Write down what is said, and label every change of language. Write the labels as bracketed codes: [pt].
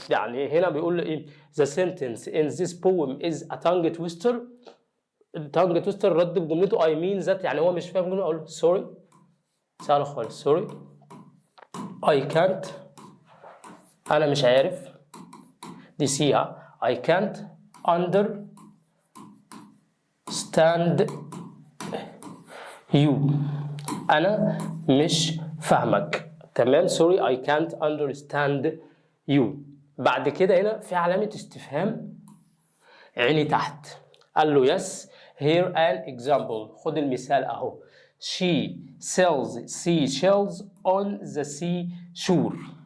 [ar] يعني هنا بيقول لي ايه [en] the sentence in this poem is a tongue twister. [ar] التانج تويستر رد بجملته [en] I mean that، [ar] يعني هو مش فاهم الجمله اقول [en] sorry [ar] سهله خالص [en] sorry I can't [ar] انا مش عارف دي سيها [en] I can't understand you [ar] أنا مش فاهمك. [en] تمام sorry I can't understand you. [ar] بعد كده هنا في علامة استفهام عيني تحت. قال له [en] yes here an example. [ar] خد المثال أهو [en] she sells seashells on the seashore.